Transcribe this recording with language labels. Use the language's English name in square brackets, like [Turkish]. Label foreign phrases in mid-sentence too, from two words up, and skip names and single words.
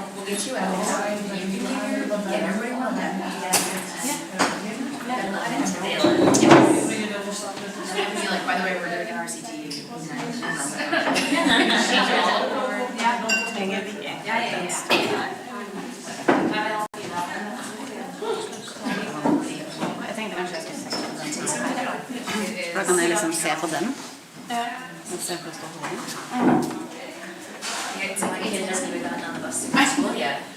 [English] get you out. Get everybody on that. Like, by the way, we're doing an RCT. [Norwegian] Da kan jeg liksom se på den. Se på stålet. [English] It hasn't even gotten on the bus to school yet.